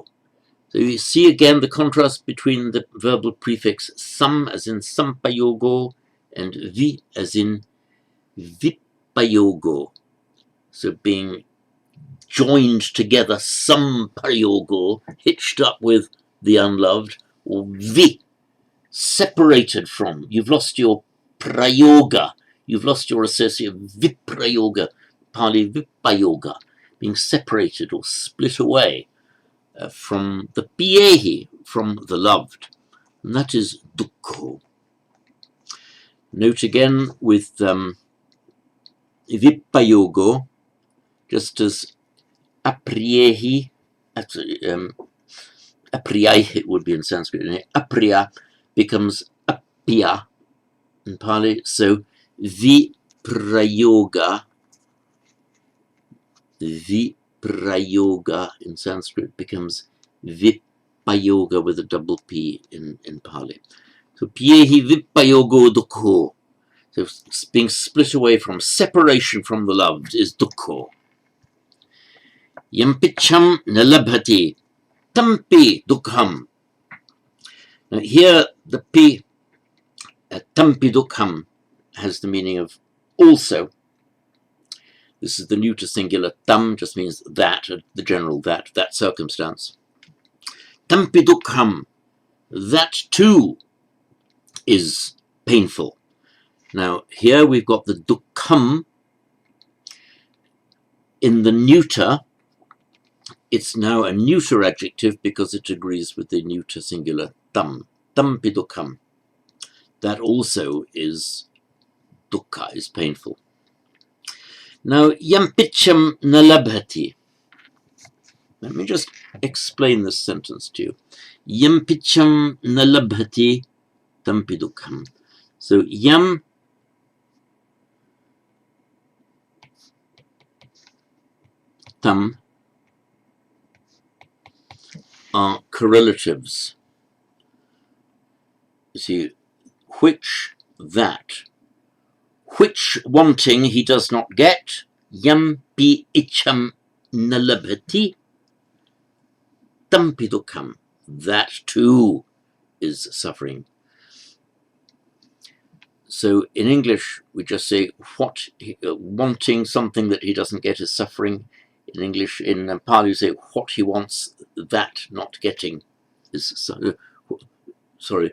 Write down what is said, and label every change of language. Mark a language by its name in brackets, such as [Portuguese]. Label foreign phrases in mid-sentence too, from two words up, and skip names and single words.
[English] So you see again the contrast between the verbal prefix sam as in sampayogo and vi as in vipayogo. So being joined together, sampayogo, hitched up with the unloved, or vi, separated from. You've lost your prayoga. You've lost your associate, viprayoga, Pali vipayoga, being separated or split away from the piyehi, from the loved. And that is dukkho. Note again with vipayogo, just as [Sanskrit] apriyehi, apriyai [English] it would be in Sanskrit, apriya becomes appiya in Pali, so viprayoga in Sanskrit becomes vipayoga with a double P in Pali. [Pali] So piyehi vipayogo dukkho. [English] So being split away from, separation from the loved is dukkho. [Pali] Yampicham nalabhati tampi dukkham. [English] Now here the P, [Pali] tampi dukkham, [English] has the meaning of also. This is the neuter singular. Tam just means that, the general that circumstance. [Pali] Tampi dukkham, [English] that too is painful. Now here we've got the dukkham in the neuter. It's now a neuter adjective because it agrees with the neuter singular tam. [Pali] Tampi dukkham. [English] That also is dukkha, is painful. Now, [Pali] yam picham nalabhati. [English] Let me just explain this sentence to you. [Pali] Yam picham nalabhati tampi dukkham. [English] So, [Pali] yam tam [English] are correlatives. You see, which, that. Which wanting he does not get. [Pali] Yam pi icham nalabhati tampi dukkham. [English] That too is suffering. So in English, we just say wanting something that he doesn't get is suffering. In English, in Pali, you say what he wants, that not getting is sorry.